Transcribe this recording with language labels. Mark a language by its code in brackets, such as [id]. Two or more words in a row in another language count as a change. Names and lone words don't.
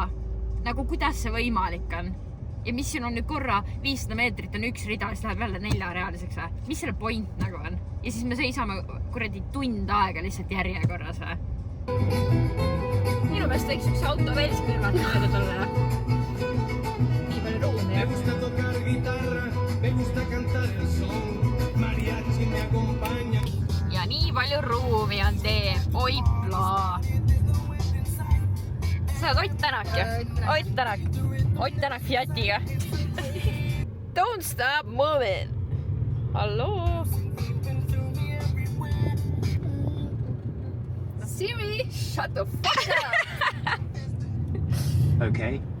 [et] Nagu kuidas see võimalik on? Ja mis siin on nüüd korra 500 meetrit on 1 rida, siis läheb jälle 4-realiseks või? Mis selle point nagu on? Ja siis me seisame kuradi tund aega lihtsalt järjekorras või? Minu meelest võiks üks auto veel kõrvalt mööda tulla. Nii palju ruumi. [es] Me gusta tocar guitarra, me gusta cantar el son, mariachi me acompaña. [et] Ja nii palju ruumi on tee. Oipla. Sa oled Ott Tänak ju? Ott Tänak. Ott Tänak Fiatiga. [en] Don't stop moving. Halloo. Siri, shut the fuck up. Okay.